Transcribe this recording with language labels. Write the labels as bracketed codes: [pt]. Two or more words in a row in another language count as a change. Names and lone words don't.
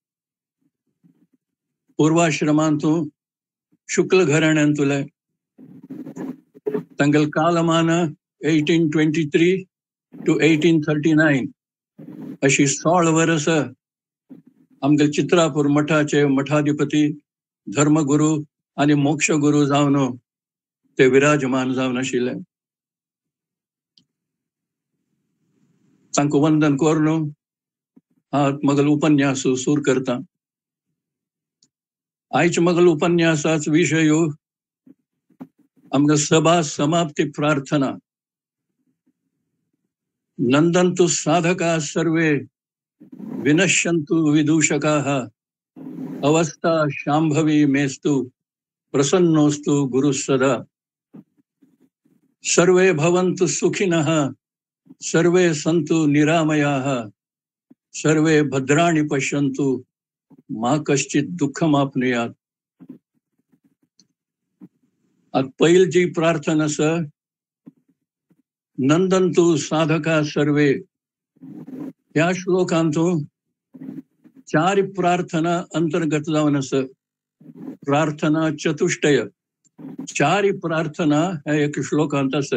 [kok] पूर्वाश्रमांतूं शुक्ल घराण्यांतले तांगल कालमान 1823 to 1839 अशी 16 वर्स आमगेल चित्रापूर मठाचे मठाधिपती धर्मगुरू आणि मोक्षगुरू जावन ते विराजमान जावन आशिल्ले. तांकां वंदन करून हांव मगल उपन्यास सुरू करता. आयचे मगल उपन्यासाचो विशय आमगे सभा समाप्ति प्रार्थना. [sa] नंदन्तु साधका सर्वे विनश्यन्तु विदूषकाः अवस्था शाम्भवी मेस्तु प्रसन्नोस्तु गुरु सदा. सर्वे भवन्तु सुखिनः सर्वे सन्तु निरामयाः सर्वे भद्राणि पश्यन्तु मा कश्चित् दुःखमाप्नुयात्. [kok] पहिली जी प्रार्थना आसा [sa] नंदन्तु साधका सर्वे. [kok] ह्या श्लोकांतून 4 प्रार्थना अंतर्गत जावन आसा. प्रार्थना चतुष्टय 4 प्रार्थना ह्या एक श्लोकांत आसा.